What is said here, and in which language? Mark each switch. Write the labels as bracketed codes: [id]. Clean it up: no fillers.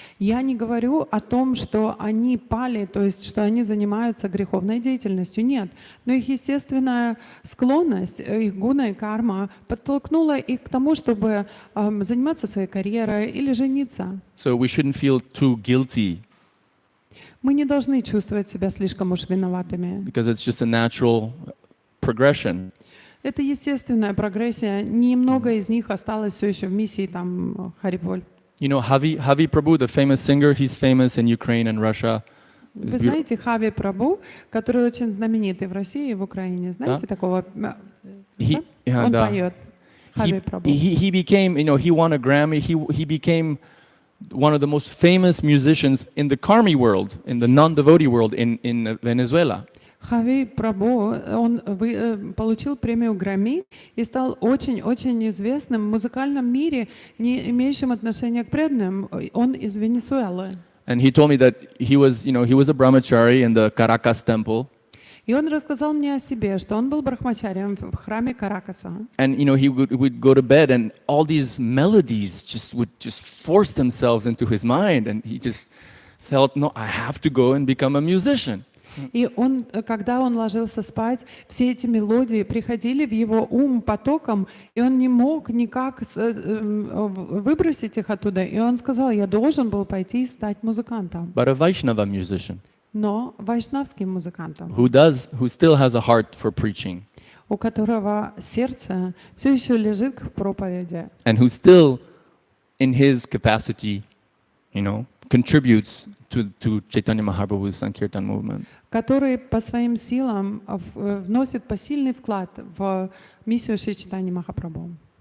[ru] Я не говорю о том, что они пали, то есть что они занимаются греховной деятельностью. Нет. Но их естественная склонность, их гуна и карма подтолкнула их к тому, чтобы заниматься своей карьерой или жениться. [en] So we shouldn't feel too guilty. [ru] Мы не должны чувствовать себя слишком уж виноватыми. [en] Because it's just a natural progression. [ru] Это естественная прогрессия. Немного из них осталось все еще в миссии там Хариболь. [en] Havi Prabhu, the famous singer, he's famous in Ukraine and Russia. [ru] Вы знаете Хави Прабху, который очень знаменитый в России и в Украине. Знаете такого? Он поет. Хави Прабху. [en] He became, he won a Grammy. He became one of the most famous musicians in the Karmi world, in the non-devotee world in Venezuela. [ru] Хави Прабху, он получил премию Грэмми и стал очень-очень известным в музыкальном мире, не имеющим отношения к преданным. Он из Венесуэлы. [en] And he told me that he was a brahmachari in the Caracas temple. [ru] И он рассказал мне о себе, что он был брахмачарием в храме Каракаса. [en] And he would go to bed, and all these melodies would force themselves into his mind, and he just felt, no, I have to go and become a musician. [ru] И он, когда он ложился спать, все эти мелодии приходили в его ум потоком, и он не мог никак выбросить их оттуда. И он сказал, я должен был пойти и стать музыкантом. [en] But a Vaishnava musician. [ru] Но вайшнавским музыкантом. [en] Who still has a heart for preaching. [ru] У которого сердце все еще лежит к проповеди. [en] And who still, in his capacity, contributes to Chaitanya Mahaprabhu's Sankirtan movement. [ru] Который по своим силам вносит посильный вклад в миссию Шри Чайтаньи Махапрабху.